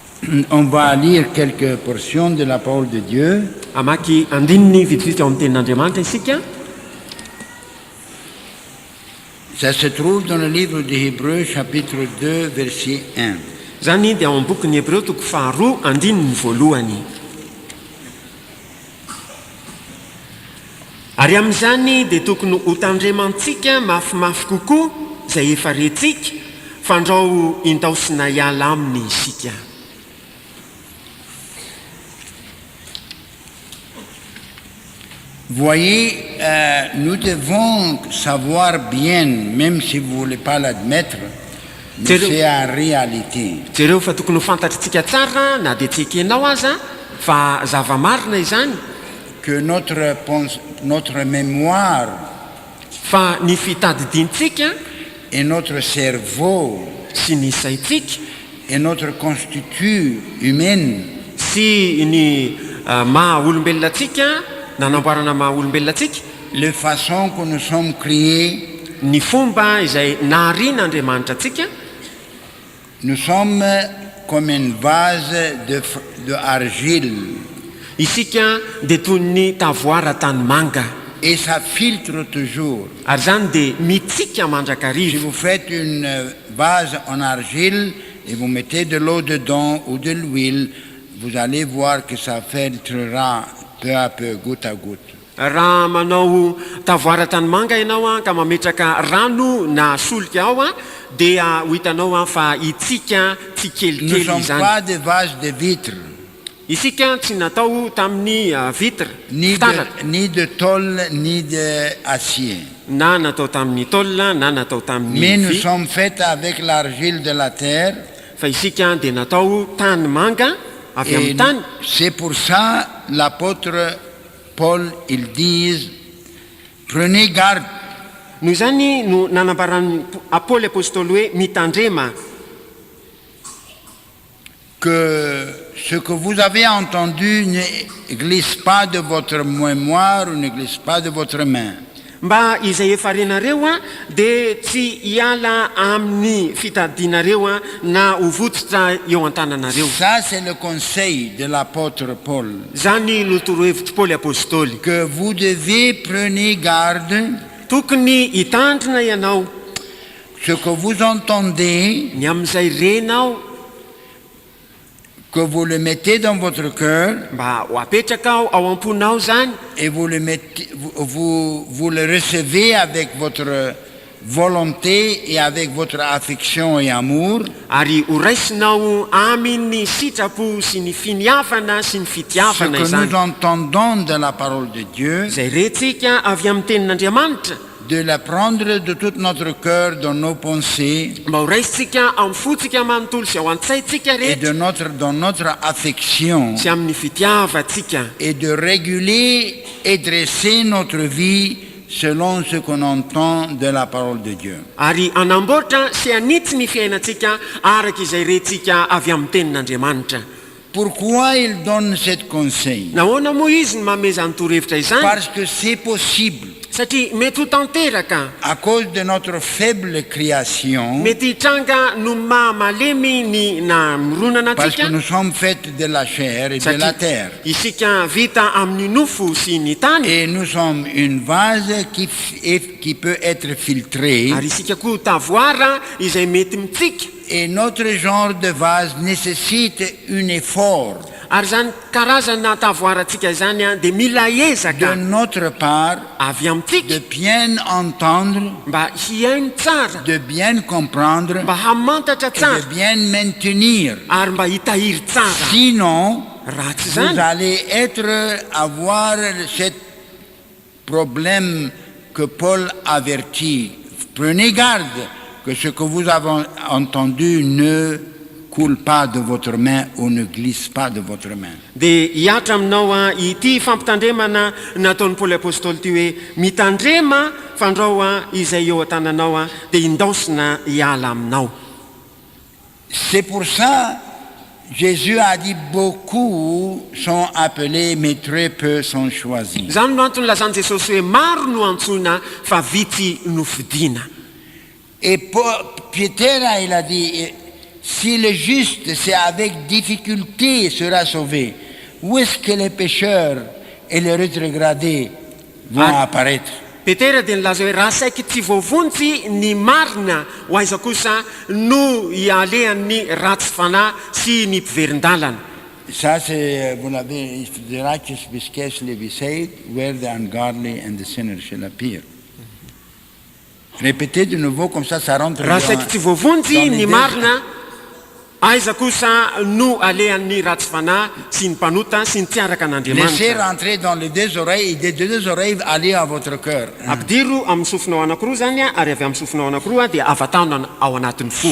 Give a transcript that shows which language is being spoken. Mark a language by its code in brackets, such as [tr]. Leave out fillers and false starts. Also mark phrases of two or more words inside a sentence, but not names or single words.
[fr] On va lire quelques portions de la parole de Dieu. [mg] Amaky andininy vitsivitsy ao amin'ny tenin'Andriamanitra isika. [fr] Ça se trouve dans le livre des Hébreux, chapitre 2, verset 1. [mg] Zany dia ao am-bokin'ny Hébreu toko faharoa andininy voalohany. Ary amin'izany dia tokony ho tandremantsika mafimafy kokoa izay efa rentsika fandrao indaosina hiala aminy isika. [fr] Voyez, nous devons savoir bien, même si vous ne voulez pas l'admettre, mais c'est en réalité. [mg] Jereo fa tokony ho fantatritsika tsara na dia tsy ekenao aza fa zava-marina izany. [fr] Que notre mémoire [mg] Fa ny fitadidintsika [fr] et notre cerveau [mg] sy ny saitsika [fr] et notre constitut humaine [mg] sy ny maha-olombelonatsika nanamboarana maha-olombelonatsika, [fr] la façon que nous sommes créés, [mg] ny fomba izay naharian'Andriamanitra atsika, [fr] nous sommes comme une vase de argile [mg] isika dia toy ny tavoara tany manga [fr] et ça filtre toujours. [mg] ary zany dia mitsika [fr] Si [mg] mandrakarivo. [fr] vous faites une vase en argile et vous mettez de l'eau dedans ou de l'huile, vous allez voir que ça filtrera peu à peu, goutte à goutte. [mg] Raha manao tavoara tany manga ianao a ka mametraka rano na solika ao a dia ho hitanao a fa itsika tsy [fr] Nous ne [mg] kelikely [fr] sommes [mg] izany. [fr] pas des vases de vitre, [mg] Isika tsy natao tamin'ny vitre fitaratra [fr] ni de tôle, ni d'acier. [mg] na natao tamin'ny tôle na natao [fr] Mais [mg] tamin'ny [fr] nous [mg] vy, [fr] sommes faits avec l'argile de la terre. [mg] fa isika dia natao tany manga avy [fr] Et [mg] amin'ny tany. [fr] c'est pour ça l'apôtre Paul, il dit, prenez garde [mg] Noho izany no nanambaran'ny Paoly apôstôly hoe mitandrema [fr] que ce que vous avez entendu ne glisse pas de votre mémoire ou ne glisse pas de votre main. [mg] mba izay efa renareo a dia tsy hiala amin'ny fitadinareo a na ho vototra eo an-tananareo. [fr] Ça, c'est le conseil de l'apôtre Paul, [mg] Zany no torohevitry Paoly apôstôly. [fr] que vous devez prenez garde, [mg] Tokony hitandrina ianao [fr] ce que vous entendez, [mg] ny amin'izay renao [fr] que vous le mettez dans votre cœur [mg] mba ho apetraka ao am-ponao zany [fr] et vous le mettez, vous le recevez avec votre volonté et avec votre affection et amour. [mg] ary ho raisinao amin'ny sitrapo sy ny finiavana sy ny [fr] Ce [mg] fitiavana [fr] que [mg] izany. [fr] nous entendons de la parole de Dieu, [mg] Izay rentsika avy amin'ny tenin'Andriamanitra [fr] de la prendre de tout notre cœur dans nos pensées [mg] mba ho raisitsika amin'ny fotsika manontolo sy ao an-tsaitsika [fr] et [mg] rehetra [fr] dans notre affection [mg] sy amin'ny fitiavatsika [fr] et de réguler et dresser notre vie selon ce qu'on entend de la parole de Dieu. [mg] ary anamboatra sy anitsy ny fiainantsika araka izay rentsika avy amin'ny tenin'Andriamanitra. [fr] Pourquoi il donne ce conseil? [mg] Nahoana moa izy ny manome zany torohevitra izany? [fr] Parce que c'est possible, [mg] Satria mety ho tanteraka, [fr] à cause de notre faible création, [mg] mety hitranga no mahamalemy ny na mironana [fr] parce que [mg] atsika, [fr] nous sommes faits de la chair et de la terre. [mg] isika vita amin'ny nofo sy ny tany, [fr] Et nous sommes une vase qui peut être filtrée. [mg] ary isika koa tavoara izay mety mitsika, [fr] Et notre genre de vase nécessite un effort [mg] ary zany karazana tavoarantsika izany a dia mila [fr] de [mg] ezaka [fr] notre part [mg] avy amintsika [fr] de bien entendre, [mg] mba hiaino tsara, [fr] de bien comprendre [mg] mba hamantatra [fr] et de [mg] tsara, [fr] bien maintenir. [mg] ary mba hitahiry tsara. [fr] Sinon, [mg] Raha tsy [fr] vous [mg] zany [fr] allez avoir ce problème que Paul avertit. Prenez garde que ce que vous avez entendu ne coule pas de votre main ou ne glisse pas de votre main. [mg] dia hiatra aminao a ity fampitandremana nataon'ny Paoly apôstôly ty hoe mitandrema fandrao a izay eo an-tananao a dia indaosina hiala aminao. [fr] C'est pour ça Jésus a dit beaucoup sont appelés mais très peu sont choisis. [mg] Zany no antony lazany Jesosy hoe maro no antsoina fa vitsy no fidiana. [fr] Et Pierre, il a dit, Si le juste, c'est avec difficulté sera sauvé, où est-ce que les pécheurs et les rétrogradés vont apparaître? [mg] petera dia nilaza hoe raha saiky tsy voavonjy ny marina ho aiza kosa no ialehan'ny ratsy fanahy sy ny mpiverin-dalana. [fr] Ça, c'est, vous l'avez, [en] the righteous be scarcely be saved, where the ungodly and the sinner shall appear. [fr] Répétez de nouveau, comme ça rentre [mg] raha saiky tsy voavonjy ny marina aiza kosa no alehan'ny ratsy fanahy sy ny mpanota sy ny tsy araka [fr] Laissez [mg] an'Andriamanitra. [fr] rentrer dans les deux oreilles, et des deux oreilles aller à votre cœur. [mg] Ampidiro amin'ny sofinao anankiroa zany ary avy amin'ny sofinao anankiroa dia avatana ao anatin'ny fo.